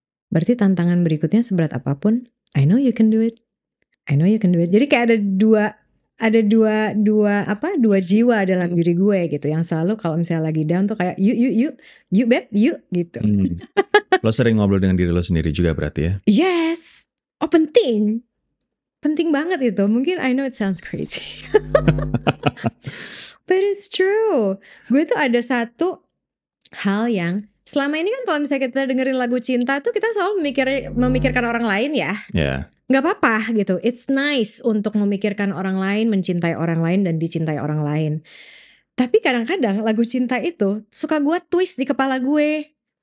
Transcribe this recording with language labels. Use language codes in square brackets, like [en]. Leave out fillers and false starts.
[id] Berarti tantangan berikutnya seberat apapun, [en] I know you can do it. [id] I know you can do it. Jadi kayak ada dua jiwa dalam diri gue gitu, yang selalu kalau misalnya lagi down tuh kayak yuk beb, yuk gitu. Lo sering ngobrol dengan diri lo sendiri juga berarti ya? Yes. Oh penting banget itu. Mungkin [en] I know it sounds crazy, but it's true. [id] Gue tuh ada satu hal yang selama ini kan kalau misalnya kita dengerin lagu cinta tuh kita selalu memikirkan orang lain ya. nggak apa-apa gitu. [en] It's nice [id] untuk memikirkan orang lain, mencintai orang lain dan dicintai orang lain. Tapi kadang-kadang lagu cinta itu suka gue twist di kepala gue.